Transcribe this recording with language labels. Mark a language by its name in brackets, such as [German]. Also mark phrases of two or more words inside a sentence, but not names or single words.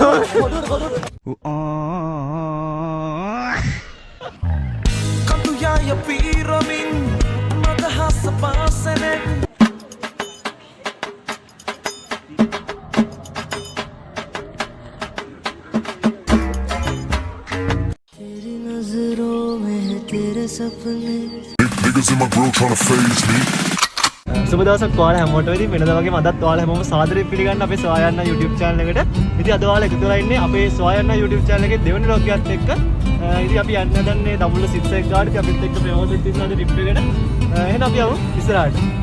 [Hindi] Katuyaaya piiramin madahasa paasanen तेरी नजरों में है तेरे सपने [English] Niggas in my grill trying to phase me [Sinhala] සුබ දවසක් ඔයාලා හැමෝටම ඉතින් වෙනදා වගේම අදත් ඔයාලා හැමෝම සාදරයෙන් පිළිගන්න අපේ සොයායන්න YouTube channel එකට. ඉතින් අද ඔයාලා එකතු වෙලා ඉන්නේ අපේ සොයායන්න YouTube channel එකේ දෙවෙනි vlog එකත් එක්ක. ඉතින් අපි යන්න දන්නේ දඹුල්ල 6 එක ගාඩට අපිත් එක්ක ප්‍රමෝදෙත් ඉන්නවා අද ට්‍රිප් එකට. එහෙනම් අපි යමු ඉස්සරහට.